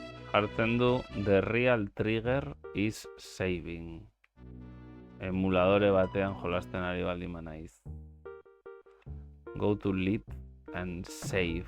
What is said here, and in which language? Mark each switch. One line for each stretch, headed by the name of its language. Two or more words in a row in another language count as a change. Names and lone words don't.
Basque: Jartzen du
English: The Real Trigger is Saving.
Basque: Emuladore batean jolasten ari baldin banaiz.
English: Go to lead and save.